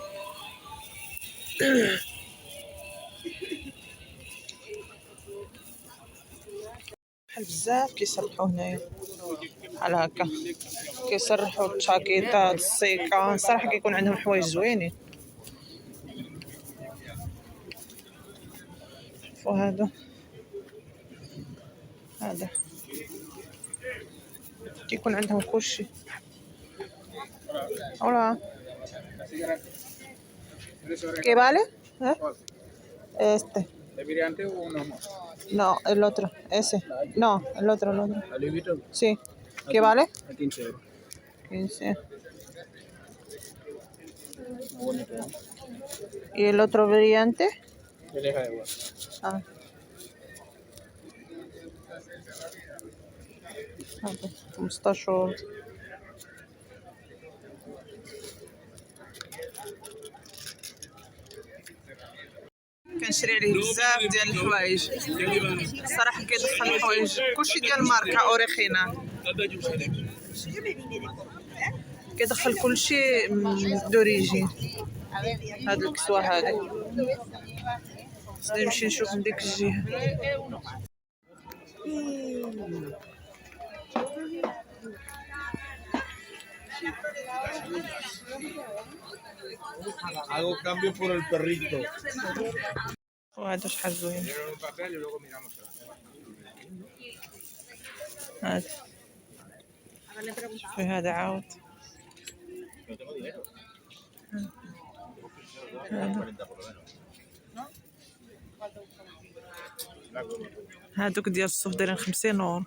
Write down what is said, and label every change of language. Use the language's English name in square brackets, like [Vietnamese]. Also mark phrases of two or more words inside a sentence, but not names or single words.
[Arabic] بحال بزاف كيسرحوا هنايا بحال هكا كيسرحوا الجاكيطات السيكا صراحه كيكون عندهم حوايج زوينين. وهذا هذا كيكون عندهم كلشي. [Spanish] Hola. ¿Qué vale? Este. ¿De virante o uno más? No, el otro. Ese. No, el otro. ¿A Louis Vuitton? Sí. ¿Qué vale? A 15 €. 15. Muy bonito, ¿no? ¿Y el otro brillante? Me deja igual. [Arabic] Ah. هذا 15 €. كنشري عليه بزاف ديال الحوايج الصراحه كيدخل الحوايج كلشي ديال ماركه اوريخينا كيدخل كلشي دوريجين. هاد الكسوه هادي خصني نمشي نشوف من ديك الجهه. [Spanish] Hago cambio por el perrito. [Arabic] وهذا شحال زوين. هذا شوفي هذا عاود هادوك ديال الصوف دايرين 50 €.